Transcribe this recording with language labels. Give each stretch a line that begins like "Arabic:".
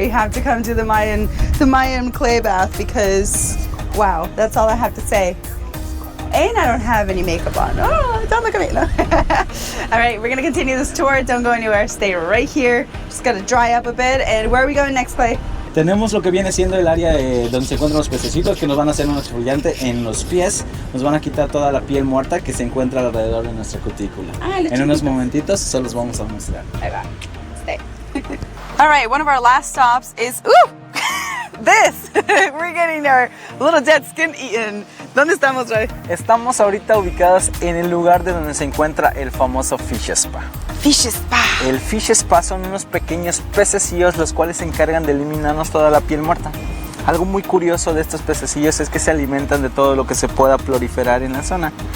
English: You have to come to the Mayan clay bath because, wow, that's all I have to say. And I don't have any makeup on. Oh, don't look at me. No. All right, we're gonna continue this tour. Don't go anywhere. Stay right here. Just gotta dry up a bit. And where are we going next, Clay?
Spanish: Tenemos lo que viene siendo el área donde se encuentran los pececitos que nos van a hacer un exfoliante en los pies. Nos van a quitar toda la piel muerta que se encuentra alrededor de nuestra cutícula. Ah, los en unos chiquitos. momentitos se los vamos a mostrar. Ahí va.
English: Stay. All right, one of our last stops is this. We're getting our little dead skin eaten.
Spanish: ¿Dónde estamos, Ray? Estamos ahorita ubicados en el lugar de donde se encuentra el famoso Fish Spa. Fish Spa. El Fish Spa son unos pequeños pececillos los cuales se encargan de eliminarnos toda la piel muerta. Algo muy curioso de estos pececillos es que se alimentan de todo lo que se pueda proliferar en la zona.